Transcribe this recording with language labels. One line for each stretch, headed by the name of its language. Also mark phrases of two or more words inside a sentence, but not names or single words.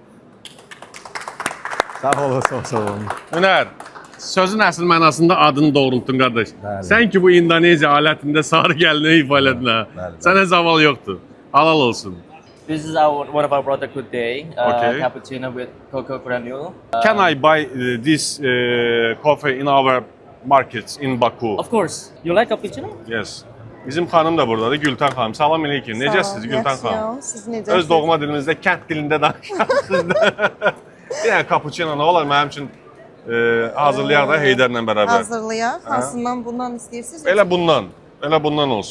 Azerbaijani: Sağ olun, sağ olun. Hünər, sözün əsl mənasında adını doğrultdun qardaş. Bəli. Sən ki bu İndoneziya alətində sarı gəlini ifa elədin ha. Bəli, bəli. Sənə zaval yoxdur. Halal olsun.
English: This is one of our product today. Okay. Cappuccino with cocoa granule. Can I buy this coffee in our markets in Baku? Of course. You like cappuccino? Yes.
Azerbaijani: Bizim xanım da buradadır, Gülten xanım. Salam əleykum. Necəsiniz Gülten xanım? Siz necəsiniz? Öz doğma dilimizdə, kənd dilində danışarsınız da. Yəni cappuccino nə olar mənim üçün hazırlayaq da Heydərlə bərabər. Hazırlayaq. Hansından bundan istəyirsiniz? Elə bundan olsun.